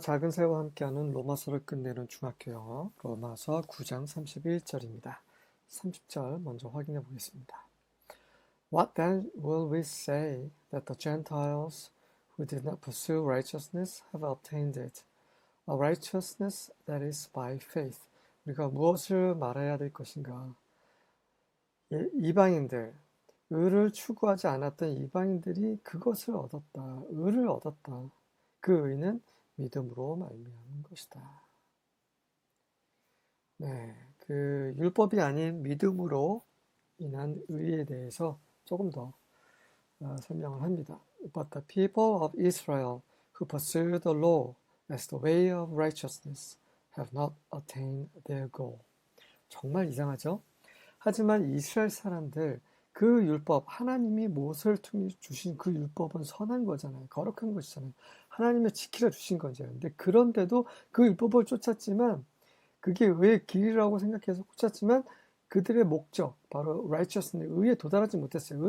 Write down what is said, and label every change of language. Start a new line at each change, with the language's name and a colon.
Korean: 작은 새와 함께하는 로마서를 끝내는 중학교 영어 로마서 9장 31절입니다. 30절 먼저 확인해 보겠습니다.
English: What then will we say that the Gentiles who did not pursue righteousness have obtained it? A righteousness that is by faith.
Korean: 우리가 무엇을 말해야 될 것인가? 이방인들, 의를 추구하지 않았던 이방인들이 그것을 얻었다. 의를 얻었다. 그 의는 믿음으로 말미암은 것이다. 네, 그 율법이 아닌 믿음으로 인한 의에 대해서 조금 더 설명을 합니다.
English: But the people of Israel who pursue the law as the way of righteousness have not attained their goal.
Korean: 정말 이상하죠? 하지만 이스라엘 사람들 그 율법, 하나님이 모세를 통해 주신 그 율법은 선한 거잖아요. 거룩한 것이잖아요. 하나님이 지키려 주신 거죠. 근데 그런데도 그 율법을 쫓았지만 그게 의의 길이라고 생각해서 쫓았지만 그들의 목적, 바로 righteousness, 의에 도달하지 못했어요.